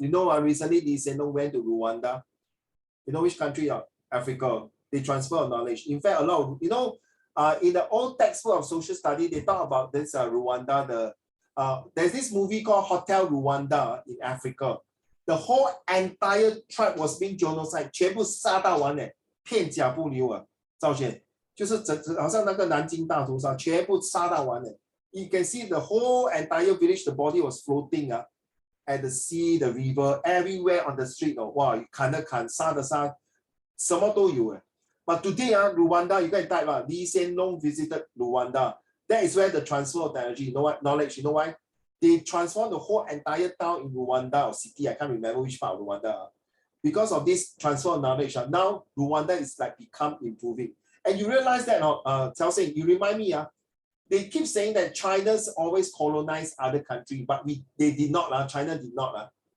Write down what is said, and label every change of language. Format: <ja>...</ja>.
<en>You know, recently Lee Hsien Loong went to Rwanda. You know which country? Africa. They transfer knowledge. In fact, a lot of, in the old textbook of social study, they talk about this Rwanda. There's this movie called Hotel Rwanda in Africa. The whole entire tribe was being genocide，</en> <zh>全部杀到完嘞，片甲不留啊！赵轩就是好像那个南京大屠杀，全部杀到完嘞。</zh> <en>You can see the whole entire village, the body was floating at the sea, the river, everywhere on the street.</en> <zh>Wow, 砍的砍，杀的杀，什么都有。</zh> <en>But today, Rwanda, you can type Lee Hsien Loong visited Rwanda. That is where the transfer of technology, you know what, knowledge, you know why? They transformed the whole entire town in Rwanda or city. I can't remember which part of Rwanda. Because of this transfer of knowledge, now Rwanda is like become improving. And you realize that, Cao Seng, you remind me, they keep saying that China's always colonized other countries, but they did not. China did not.</en>